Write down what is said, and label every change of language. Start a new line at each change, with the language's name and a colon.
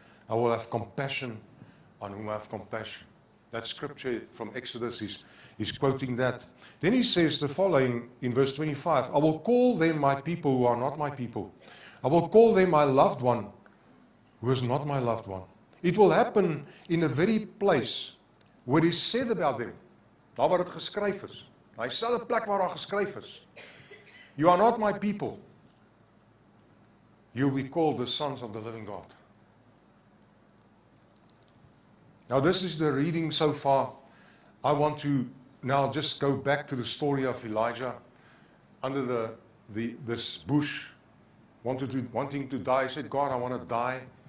English: I will have compassion on whom I have compassion. That scripture from Exodus is quoting that. Then he says the following in verse 25, I will call them my people who are not my people. I will call them my loved one who is not my loved one. It will happen in the very place where it is said about them.
Afrikaans: Daar waar dit geskryf is. Daai selfde plek waar daar geskryf is.
English: You are not my people. You will be called the sons of the living God. Now this is the reading so far. I want to now just go back to the story of Elijah under this bush, wanting to die. He said, God, I want to die.